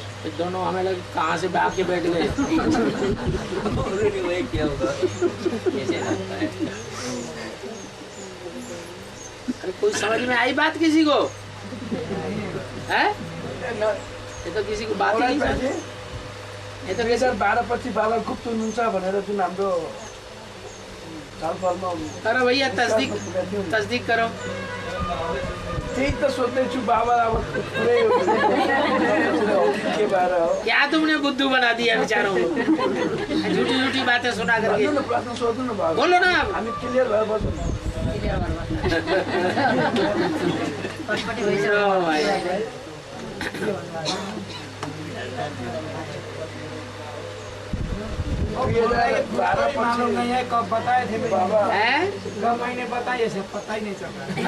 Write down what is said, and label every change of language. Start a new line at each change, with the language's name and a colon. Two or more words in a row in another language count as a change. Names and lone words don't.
Hindi: तो दोनों हमें लगे कहाँ से आके बैठ गए। वही क्या होगा, कैसे लगता है? अरे कोई समझ में आई बात किसी को? है? ये तो किसी को बात ही नहीं समझ। ये तो
Nepali: 2012 पछि बाबा गुप्त हुनुहुन्छ भनेर जुन हाम्रो छलफलमा
Hindi: करो भैया, तस्दीक करो।
Nepali: त्यही त सोच्दैछु बाबा अब पुरै के भएर हो।
Hindi: क्या तुमने बुद्धू बना दिया बेचारों को? झूठी झूठी बातें सुना करके।
Nepali: भन्नु न, प्रश्न सोध्नु न बाबा।
Hindi: बोलो ना आप।
Nepali: हामी क्लियर भएर बस्छौँ। ओ भाई।
Hindi: मालूम नहीं है कब बताए थे बाबा, हैं? कब महीने बताइए सब पता ही नहीं चल रहा है।